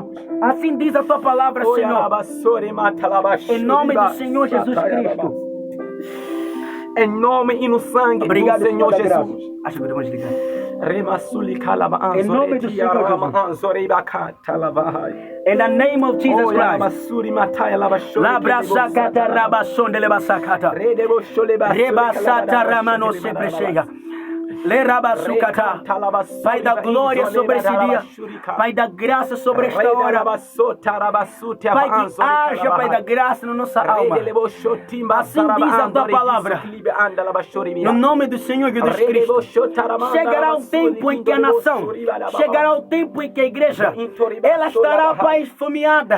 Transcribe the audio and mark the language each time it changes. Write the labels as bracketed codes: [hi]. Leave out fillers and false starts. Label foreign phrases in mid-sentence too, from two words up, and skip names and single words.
[pt] Assim diz a tua palavra, Senhor. Em nome do Senhor Jesus Cristo. Em nome e no sangue do Senhor Jesus. Acho que podemos ligar. Em nome do Senhor [en] In the name of Jesus Christ. Labrasakata rabasonde lebasakata. Rebasata ramano sepreshega. Lerabasukata. [pt] Pai da glória sobre esse dia. Pai da graça sobre esta hora. Pai que haja, Pai da graça na nossa alma. Assim diz a tua palavra. No nome do Senhor Jesus Cristo. Chegará o tempo em que a nação, chegará o tempo em que a igreja, ela estará, Pai, esfomeada.